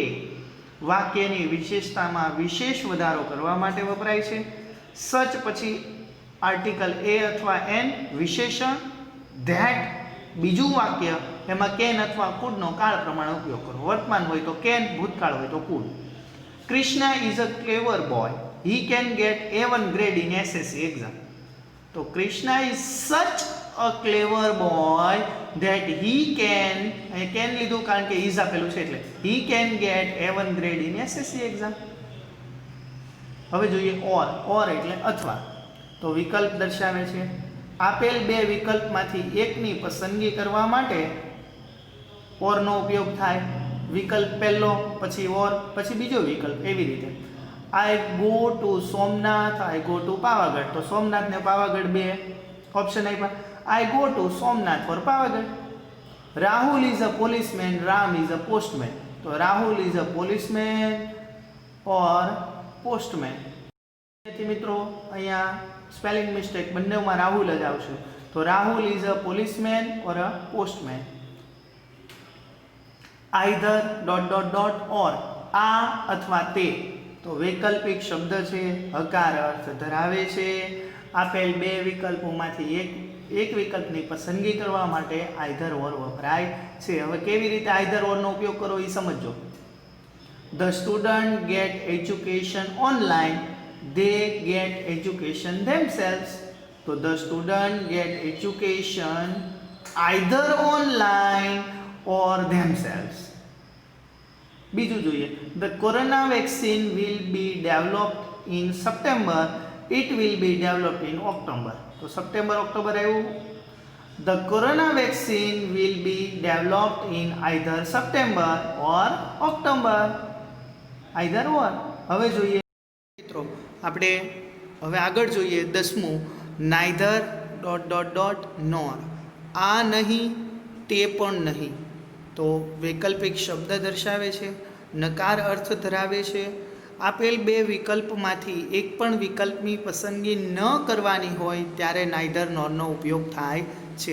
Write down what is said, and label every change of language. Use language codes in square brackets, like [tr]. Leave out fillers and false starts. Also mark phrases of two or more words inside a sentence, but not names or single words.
[gu] વાક્યની વિશેષતામાં વિશેષ વધારો કરવા માટે વપરાય છે. સચ પછી આર્ટિકલ એ અથવા એન, વિશેષણ, ધેટ બીજું વાક્ય, એમાં કેન અથવા કુડનો કાળ પ્રમાણે ઉપયોગ કરો. વર્તમાન હોય તો કેન, ભૂતકાળ હોય તો કુડ. [en] Krishna is a clever boy, he can get A1 grade in SSC exam. તો Krishna is such a clever boy that he can [gu] લીધું કારણ કે [en] is [gu] આપેલું છે એટલે [en] he can get A1 grade in SSC exam. [gu] હવે જોઈએ or એટલે અથવા. તો વિકલ્પ દર્શાવે છે. આપેલ બે વિકલ્પમાંથી એકની પસંદગી કરવા માટે or નો ઉપયોગ થાય. વિકલ્પ પહેલો, પછી or, પછી બીજો વિકલ્પ, એવી રીતે. [en] I go to સોમનાથ, I go to પાવાગઢ. [gu] તો સોમનાથ ને પાવાગઢ બે ઓપ્શન આપ્યા. [en] I go to સોમનાથ for પાવાગઢ. રાહુલ is a policeman, Ram is a postman. તો રાહુલ is a policeman or postman. [gu] મિત્રો અહીંયા [en] spelling mistake [gu] બંનેમાં રાહુલ જ આવશે. [en] તો રાહુલ is a policeman or a postman. either dot dot dot or [gu] આ અથવા તે. તો વૈકલ્પિક શબ્દ છે, હકાર અર્થ ધરાવે છે. આપેલ બે વિકલ્પોમાંથી એક વિકલ્પની પસંદગી કરવા માટે [en] either or [gu] વપરાય છે. હવે કેવી રીતે [en] either orનો [gu] ઉપયોગ કરવો એ સમજો. [en] the student get education online, they get education themselves. તો the student get education either online or themselves. [gu] બીજું જોઈએ. [en] The corona vaccine will be developed in September, it will be developed in October. [gu] તો સપ્ટેમ્બર ઓક્ટોબર આવ્યું. [en] The corona vaccine will be developed in either September or October. either or. [gu] હવે જોઈએ મિત્રો આપણે હવે આગળ જોઈએ 10મું. [en] neither dot dot dot nor. [gu] આ નહીં, તે પણ નહીં. તો વૈકલ્પિક શબ્દ દર્શાવે છે, નકાર અર્થ ધરાવે છે. આપેલ બે વિકલ્પમાંથી એક પણ વિકલ્પની પસંદગી ન કરવાની હોય ત્યારે [en] neither norનો [gu] ઉપયોગ થાય છે.